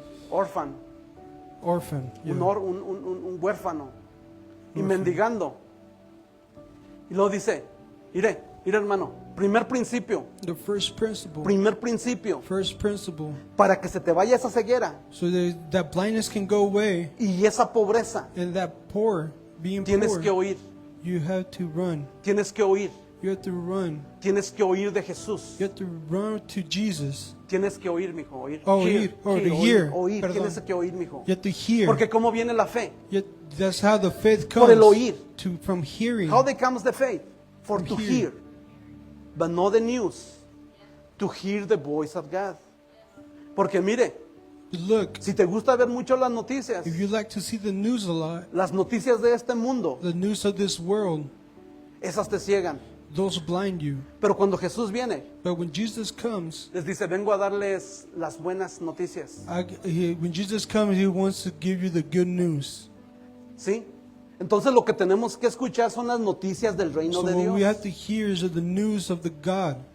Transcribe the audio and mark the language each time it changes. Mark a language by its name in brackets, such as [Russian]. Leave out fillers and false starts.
[English] Orphan, orphan. Yeah. [Spanish] un huérfano. Y mendigando. Y luego dice, mire hermano, primer principio, [English] The first principle. First principle. [Spanish] para que se te vaya esa ceguera [English] So that blindness can go away, [Spanish] y esa pobreza, [English] and that being [Spanish] tienes [English] poor, [Spanish] que oír, [English] you have to run. [Spanish] tienes que oír, [English] You have to run. [Spanish] tienes que oír de Jesús. [English] You have to run to Jesus. [Spanish] Tienes que oír, mijo, oír. Oír, [English] to hear. [Spanish] Oír, Perdón. tienes que oír, mijo. [English] You have to hear. [Spanish] Porque ¿cómo viene la fe? [English] That's how the faith [Spanish] Por el [English] comes. [Spanish] oír. [English] From hearing. How comes the faith? For to hear. hear, but not the news. To hear the voice of God. [Spanish] Porque mire, [English] Look, [Spanish] si te gusta ver mucho las noticias, [English] if you like to see the news a lot, [Spanish] las noticias de este mundo, [English] the news of this world, [Spanish] esas te ciegan. [English] those blind you. [Spanish] Pero cuando Jesús viene, [English] But when Jesus comes, [Spanish] les dice, vengo a darles las buenas noticias. [English] when Jesus comes, He wants to give you the good news. [Spanish] ¿Sí? Entonces lo que tenemos que escuchar son las noticias del reino [English] So [Spanish] de [English] what we [Spanish] Dios. [English] have to hear is the news of the God,